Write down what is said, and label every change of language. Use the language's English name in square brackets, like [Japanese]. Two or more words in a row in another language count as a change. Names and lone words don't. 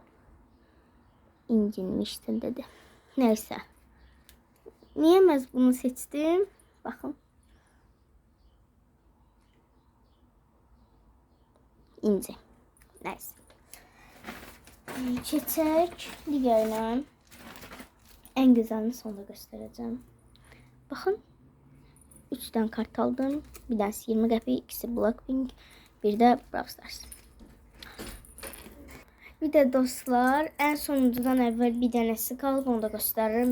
[Turkish] İncinmişsin dedi. Neyse. [Azerbaijani] Niye mən bunu seçtim? Baxın. [Turkish] İnci. [Azerbaijani] Neyse. Keçək digərinə. [Turkish] En güzelini sonra göstereceğim. Bakın. 3 tane kart aldım. Bir tanesi 20 qəpik, ikisi Blackpink, bir de Brawl Stars. Bir de dostlar, en sonuncudan evvel bir tanesi qalıb, onu da gösteririm.